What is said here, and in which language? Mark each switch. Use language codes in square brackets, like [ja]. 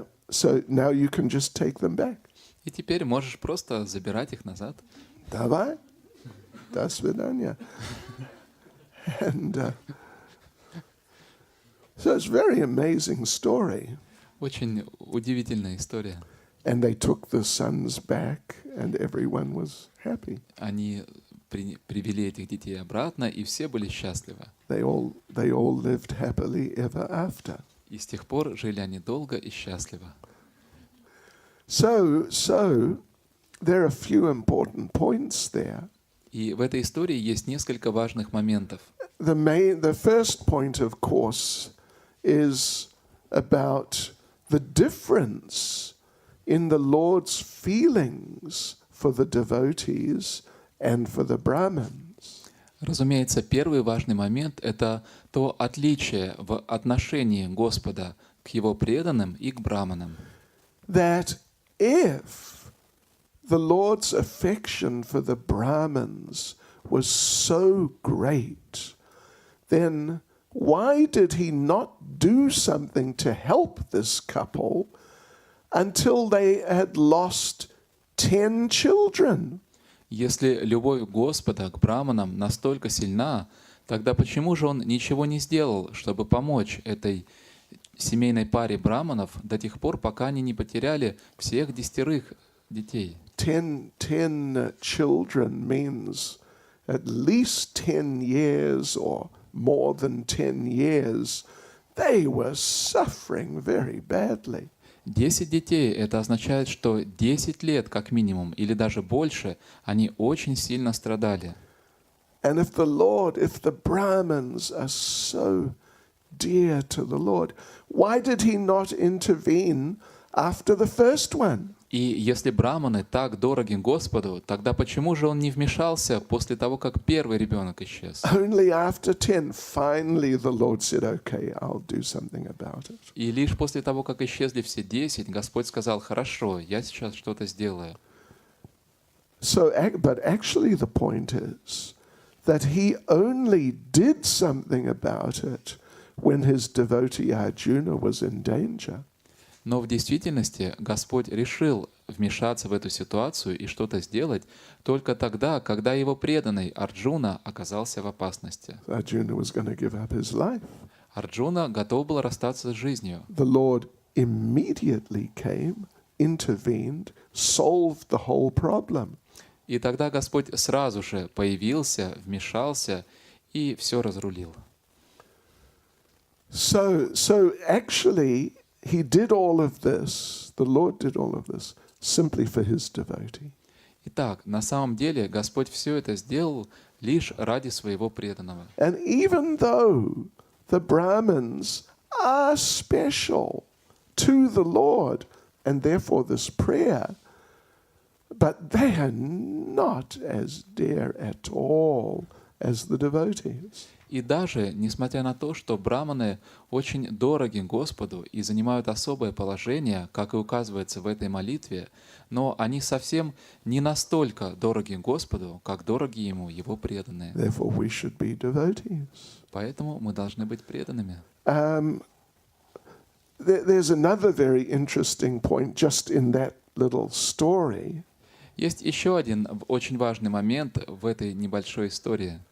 [en] So now you can just take them back. [ru] И теперь можешь просто забирать их назад. Давай. До свидания. [en] And so it's a very amazing story. [ru] Очень удивительная история. [en] And they took the sons back, and everyone was happy. [ru] Они привели этих детей обратно, и все были счастливы. [en] They all lived happily ever after. [ru] И с тех пор жили они долго и счастливо. [en] So there are a few important points there. [ru] И в этой истории есть несколько важных моментов. [en] The first point, of course, is about the difference in the Lord's feelings for the devotees and for the Brahmins. [ru] Разумеется, первый важный момент — это то отличие в отношении Господа к Его преданным и к браманам. [en] That if the Lord's affection for the Brahmins was so great, then why did he not do something to help this couple until they had lost 10 children? [ru] Если любовь Господа к браманам настолько сильна, тогда почему же Он ничего не сделал, чтобы помочь этой семейной паре браманов до тех пор, пока они не потеряли всех 10 детей? [en] 10 children means at least 10 years or more than 10 years. They were suffering very badly. [ru] 10 детей — это означает, что 10 лет как минимум, или даже больше, они очень сильно страдали. [en] And if the Brahmins are so dear to the Lord, why did he not intervene after the first one? [ru] И если браманы так дороги Господу, тогда почему же Он не вмешался после того, как первый ребенок исчез? [en] Only after 10, finally the Lord said, okay, I'll do something about it. [ru] И лишь после того, как исчезли все 10, Господь сказал: хорошо, я сейчас что-то сделаю. [en] But actually the point is that he only did something about it when his devotee Arjuna was in danger. [ru] Но в действительности Господь решил вмешаться в эту ситуацию и что-то сделать только тогда, когда его преданный Арджуна оказался в опасности. [en] Arjuna was going to give up his life. [ru] Арджуна готов был расстаться с жизнью. [en] The Lord immediately came, intervened, solved the whole problem. [ru] И тогда Господь сразу же появился, вмешался и все разрулил. [en] So actually he did all of this, the Lord did all of this, simply for his devotee. [ru] Итак, на самом деле Господь все это сделал лишь ради своего преданного. [en] And even though the Brahmins are special to the Lord, and therefore this prayer, but they are not as dear at all as the devotees. [ru] И даже, несмотря на то, что браманы очень дороги Господу и занимают особое положение, как и указывается в этой молитве, но они совсем не настолько дороги Господу, как дороги Ему Его преданные. [en] Therefore we should be devotees. [ru] Поэтому мы должны быть преданными. [en] There's another very interesting point just in that little story. [ru] Есть еще один очень важный момент в этой небольшой истории.